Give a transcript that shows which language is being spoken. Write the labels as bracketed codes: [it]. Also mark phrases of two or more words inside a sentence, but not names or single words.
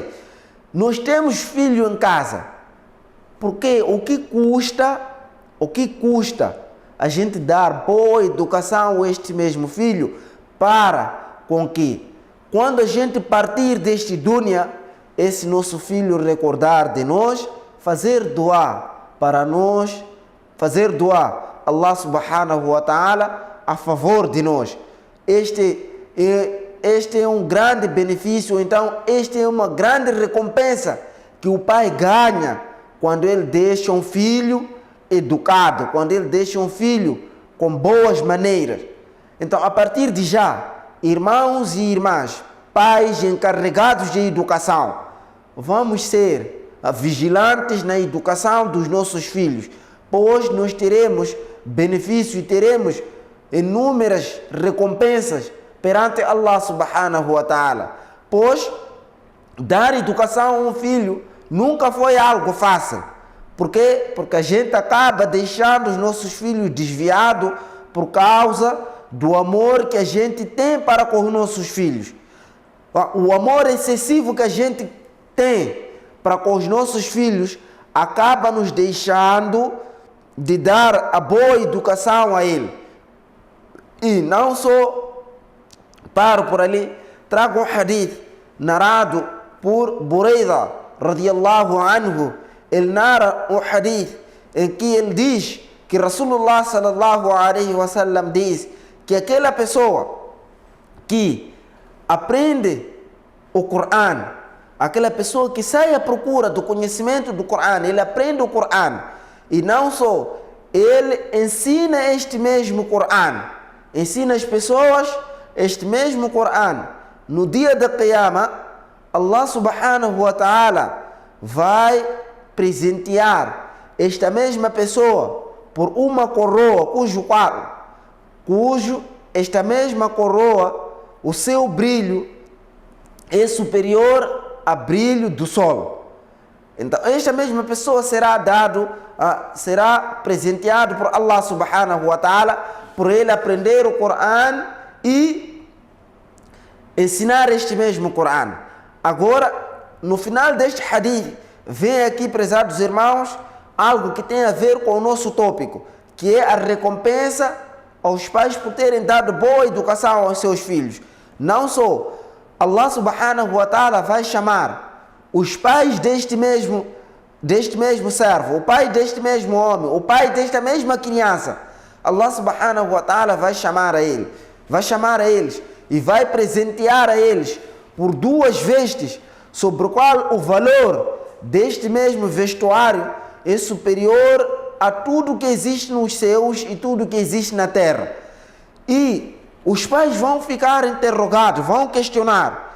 [pt] Nós temos filho em casa, porque o que custa a gente dar boa educação a este mesmo filho, para com que quando a gente partir deste dunya, esse nosso filho recordar de nós, fazer dua para nós, fazer dua [ar] الله سبحانه وتعالى [pt] a favor de nós. Este é um grande benefício, então este é uma grande recompensa que o pai ganha quando ele deixa um filho educado, quando ele deixa um filho com boas maneiras. Então, a partir de já, irmãos e irmãs, pais encarregados de educação, vamos ser vigilantes na educação dos nossos filhos, pois nós teremos benefício e teremos inúmeras recompensas perante [ar] الله سبحانه وتعالى. [pt] Pois dar educação a um filho nunca foi algo fácil. Por quê? Porque a gente acaba deixando os nossos filhos desviados por causa do amor que a gente tem para com os nossos filhos. O amor excessivo que a gente tem para com os nossos filhos acaba nos deixando de dar a boa educação a ele. E não só paro por ali, trago um hadith narrado por Buraida [ar] رضي الله عنه. [pt] Ele narra um hadith em que ele diz que [ar] رسول الله صلى الله عليه وسلم [pt] diz que aquela pessoa que aprende o Coran, aquela pessoa que sai à procura do conhecimento do Coran, ele aprende o Coran, e não só, ele ensina este mesmo Coran, ensina as pessoas este mesmo Coran. No dia da Qiyamah, [ar] الله سبحانه وتعالى [pt] vai presentear esta mesma pessoa por uma coroa cujo esta mesma coroa, o seu brilho é superior ao brilho do sol. Então esta mesma pessoa será presenteado por [ar] الله سبحانه وتعالى [pt] por ele aprender o Coran e ensinar este mesmo Coran. Agora, no final deste hadith, vem aqui, prezados irmãos, algo que tem a ver com o nosso tópico, que é a recompensa aos pais por terem dado boa educação aos seus filhos. Não só, [ar] الله سبحانه وتعالى [pt] vai chamar os pais deste mesmo servo, o pai deste mesmo homem, o pai desta mesma criança. [ar] الله سبحانه وتعالى [pt] vai chamar a eles e vai presentear a eles por 2 vestes, sobre o qual o valor deste mesmo vestuário é superior a tudo que existe nos céus e tudo que existe na terra. E os pais vão ficar interrogados, vão questionar.